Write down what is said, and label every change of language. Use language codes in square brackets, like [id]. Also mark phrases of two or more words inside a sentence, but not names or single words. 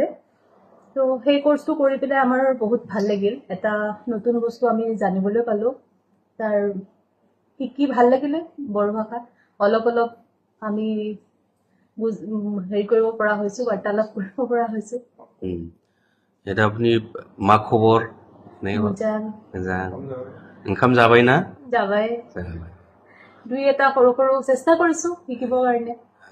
[as] তো সেই কোৰ্চটো কৰি পেলাই আমাৰ বহুত ভাল লাগিল। এটা নতুন বস্তু আমি জানিবলৈ পালোঁ। তাৰ শিকি ভাল লাগিলে। বড়ো ভাষা অলপ অলপ আমি হেৰি কৰিব পৰা হৈছোঁ, বাৰ্তালাপ কৰিব পৰা হৈছোঁ। এতিয়া আপুনি [brx] मा खबर? मोजां। ओंखाम जाबाय ना? जाबाय। [as] দুই এটা সৰু সৰু চেষ্টা কৰিছোঁ শিকিবৰ কাৰণে।